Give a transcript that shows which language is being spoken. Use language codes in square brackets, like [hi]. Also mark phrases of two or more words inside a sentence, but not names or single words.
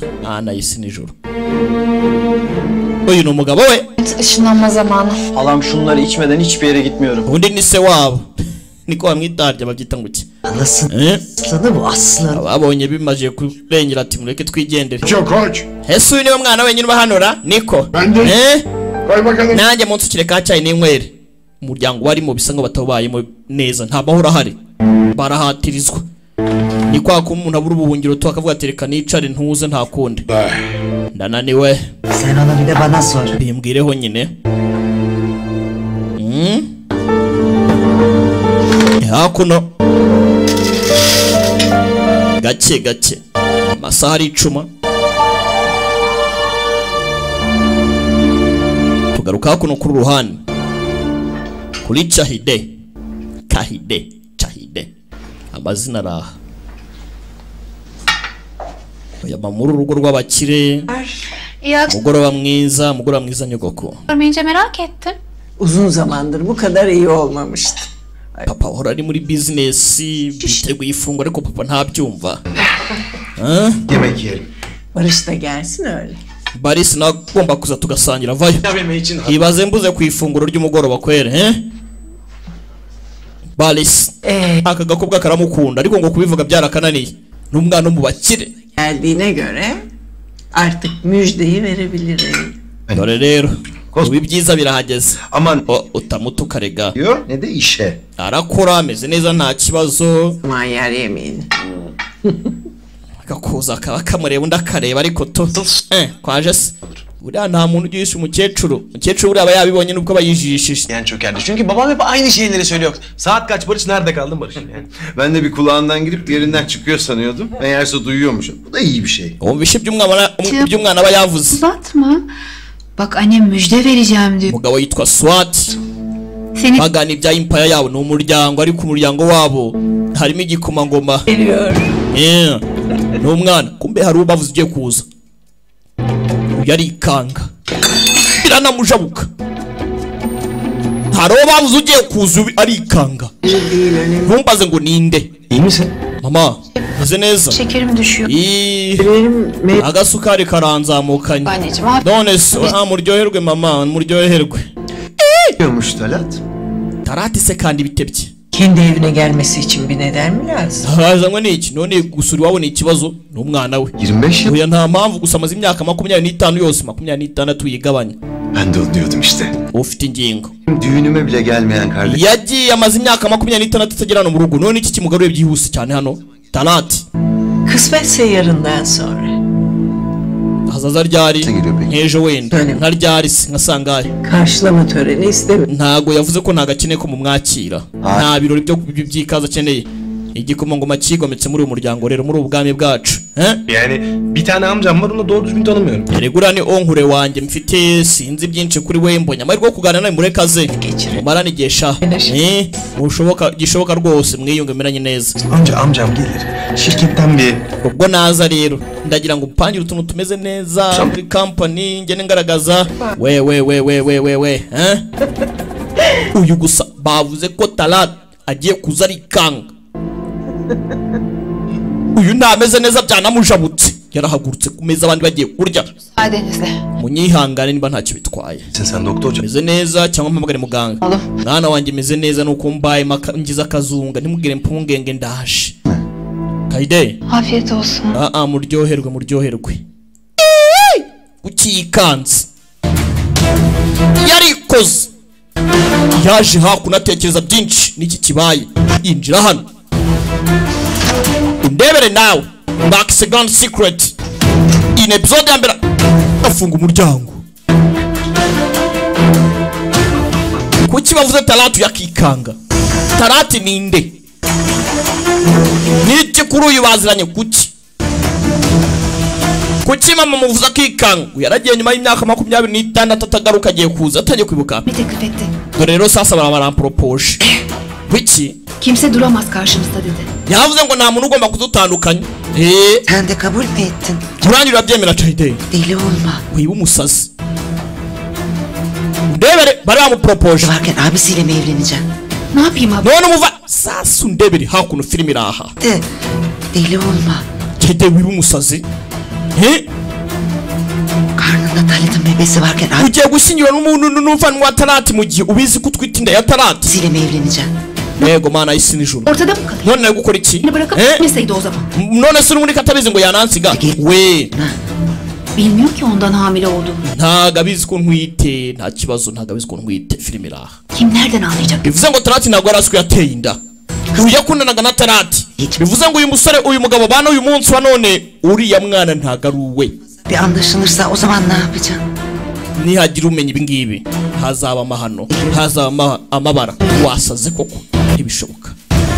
[rw] Ana y'isi n'ijuru. Uyu ni umugabo we. [tr] Işınlanma zamanı. Halam şunları içmeden hiçbir yere gitmiyorum. [rw] Undi ni se wabo. Niko bamwitarya babyita ngo iki? [tr] Anlasın. Aslanı bu aslan. [rw] Ababonye bimaje kurengera ati mureke twigendere. [tr] Çok hoş. [rw] Ese uyu niwe mwana wenyine ubahanura? Niko. [tr] Koy bakalım. [rw] Nanjye munsukire ka cyayi n'inywere. Umuryango warimo bisa ngo batabayemo neza, nta mahoro ahari. Barahatirizwa. Ni kwa ko umuntu abura ubuhungiro to akavuga ati reka nicare ntuze nta kundi. Ndananiwe. [tr] Sen onu bir de bana sor. [rw] Bimbwireho nyine. Hakuno gake gake amasaha aricuma. Tugaruka hakuno kuri ruhande kuri Cahide. Cahide amazina araha. Yaba muri urugo rw'abakire. Mugoroba mwiza nyogoko. [tr] Görmeyince merak ettim. Uzun zamandır bu kadar iyi olmamıştı. [rw] Papa uhora ari muri business biteguye ifungwa ariko papa ntabyumva. [tr] Yemek yiyelim. Barış da gelsin öyle. [rw] Baris nagomba kuza tugasangira vayo. Ibaze mbuze ku ifunguro ry'umugoroba kwere Baris aka gakobwa karamukunda ariko ngo kubivuga byarakananiye. N'umwana mu bakire. [tr] Geldiğine göre artık müjdeyi verebilirim. [rw] Dore rero ubi byiza birahageze. Aman utamutuka rega. [tr] Yo ne de işe. [rw] Arakora ameze neza nta kibazo. [tr] Aman yer yemeğini. [rw] Gakuza akaba kamureba undi akareba ariko to kwaje se. Buriya nta muntu ugisha umukecuru buriya aba yabibonye nubwo bayijishije. [tr] Yani çökerdi. Çünkü babam hep aynı şeyleri söylüyor. Saat kaç Barış, nerede kaldın Barış? Yani. Ben de bir kulağından girip diğerinden çıkıyor sanıyordum. Meğerse duyuyormuş. Bu da iyi bir şey. O bir şey [rw] by'umwana aba yavuze. [tr] Uzatma. Bak annem müjde vereceğim diyor. [rw] Umugabo yitwa Swat. Seni bagana ibya impaya yabo ni umuryango ariko umuryango wabo harimo igikomangoma. N'umwana kumbe hari ubavuze ugiye kuza. Yari ikanga biranamujabuka. Hari ubavuze ugiye kuza ari ikanga. Ntumbaze ngo ninde. [tr] İyi misin? [rw] Mama meze neza. [tr] şekerim düşüyor. [rw] Agasukari karanzamukanye. Anneciğim None se muryoherwe mama muryoherwe. [tr] Diyormuş Talat. [rw] Talat ise kandi bitebye. [tr] Kendi evine gelmesi için bir neden mi lazım? [rw] Hazanywe n'iki none gusura iwabo ni ikibazo n'umwana we. [tr] 25 yıl. [rw] Uya nta mpamvu gusa amaze imyaka 25 yose 26 yigabanya. [tr] Ben de onu diyordum işte. [rw] Ufite ingingo. [tr] Düğünüme bile gelmeyen kardeş. [rw] Yagiye amaze imyaka 26 atagirana mu rugo none iki kimugaruye byihuse cyane hano. Talat. [tr] Kısmetse yarından sonra. [rw] Hazaza ryari nk'ejo wenda nka ryari nka sangahe. [tr] Karşılama töreni istemiyorum. [rw] Ntago yavuze ko ntagakeneye ko mumwakira. Nta birori byo byikaza akeneye. Igikomangoma kigometse muri uyu muryango rero muri ubwami bwacu. [tr] Yani bir tane amcam var, onu doğru düzgün tanımıyorum. [rw] Regura ni onkure wanjye mfite sinzi byinshi kuri we mbonye amahirwe yo kuganira nawe murekaze. Umarana igesha. Gishoboka rwose mwiyunge meranye neza. [tr] Amcam gelir. Şirketten bir. [rw] Ubwo naza rero ndagira ngo upangire utuntu tumeze neza muri company ngene ngaragaza. We. Uyu gusa bavuze ko Talat agiye kuza ari kanga. Uyu ntameze neza byanamujabutse. Yarahagurutse ku meza abandi bagiye kurya. [tr] Müsaadenizle. [rw] Munyihangane niba ntacyo bitwaye. [tr] Sen doktorca. [rw] Meze neza cyangwa mpamagare muganga. Mwana wanjye meze neza nuko mbaye ngize akazunga ntimugire mpungenge ndaje. Kaide. [tr] Afiyet olsun. [rw] Muryoherwe. Ukikanze. Yarikoze. Yaje hakunatekereza byinshi niki kibaye. Injira hano. Ndebere nawe. [en] Back second secret. In episode [rw] ya mbere afunga umuryango. Kuki bavuze Talatu yakikanga? Talati ninde? Niki kuri uyu baziranye kuki? Kuki mama muvuze akikanga? Yaragiye nyuma y'imyaka 26 atagaruka agiye kuza atagiye kwibuka. [tr] Bir teklif etti. [rw] Dore rero sasa barampropoje. Kuki? [tr] Kimse duramaz karşımızda dedi. [rw] Yavuze ngo nta muntu ugomba kudutandukanya. [tr] Sen de kabul mü ettin? [rw] Turanyura urabyemera Cahide. [tr] Deli olma. [rw] Wiba umusazi. Ndebere bari bamupropoje. [tr] Varken abisiyle mi evleneceksin? Ne yapayım abi? [rw] None muva sasa ndebere hakuno film iraha. [tr] Deli olma. [rw] Cahide wiba umusazi. [tr] Karnında Talat'ın bebesi varken [rw] ugiye gushyingira n'umuntu n'umufana wa Talati mu gihe ubizi ko utwite inda ya Talati. [tr] Abisiyle mi evleneceksin? [rw] Yego mana isi nijuru. [tr] Ortada mı kalıyor? [rw] None nari gukora iki? [tr] Beni bırakıp gitmeseydi o zaman. [rw] None se muri katabizi ngo yanansiga. We. [tr] Bilmiyor ki ondan hamile olduğumu. [rw] Ntago abizi ko ntwite, nta kibazo ntago abizi ko ntwite film iraha. [tr] Kim nereden anlayacak? [rw] Bivuze ngo Talati ntago yaraswe yateye inda. Uya kunanaga na Talati. Bivuze ngo uyu musore uyu mugabo bana uyu munsi wa none uriya mwana ntago ari uwe. [tr] Bir anlaşılırsa o zaman ne yapacaksın? [rw] Nihagira umenya ibi ngibi hazaba amahano hazaba amabara wasaze koko ntibishoboka.